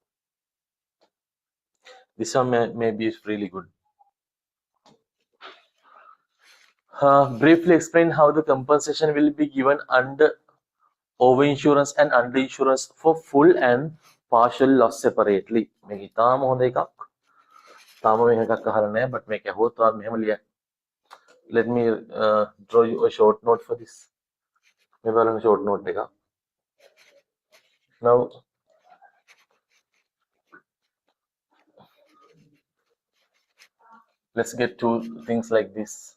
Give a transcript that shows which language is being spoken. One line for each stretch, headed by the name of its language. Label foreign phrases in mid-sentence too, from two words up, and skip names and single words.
English: This one may be really good. Briefly explain how the compensation will be given under overinsurance and underinsurance for full and partial loss separately.
Sinhala: මේක ඉතාම හොඳ එකක්. තාම මේක එකක් අහලා නැහැ, but මේක ඇහුවොත් ඔයාලා මෙහෙම ලියන්න.
English: Let me draw you a short note for this.
Sinhala: මේ බලන්න
English: short note
Sinhala: එකක්.
English: Now let's get to things like this.